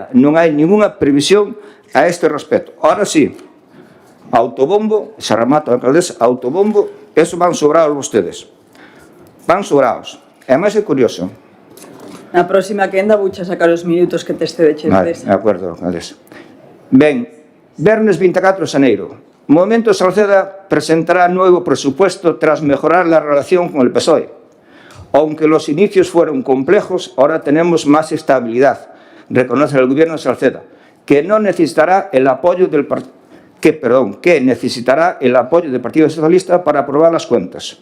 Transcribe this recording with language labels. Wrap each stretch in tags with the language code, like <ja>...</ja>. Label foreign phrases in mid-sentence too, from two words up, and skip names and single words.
<gl>Non hai ninguna previsión a este respecto. Ahora sí, autobombo, se remata a alcaldesa, autobombo, eso van sobrados vostedes. Van sobrados. E máis é curioso. Na próxima quenda vou sacar os minutos que te estedeches desa. De acordo, alcaldesa. Ben, Vernes 24 de xaneiro.</gl> <es>Movimiento Salceda presentará nuevo presupuesto tras mejorar la relación con el PSOE. Aunque los inicios fueron complejos, ahora tenemos más estabilidad, reconoce el gobierno de Salceda, que necesitará el apoyo del Partido Socialista para aprobar las cuentas.</es>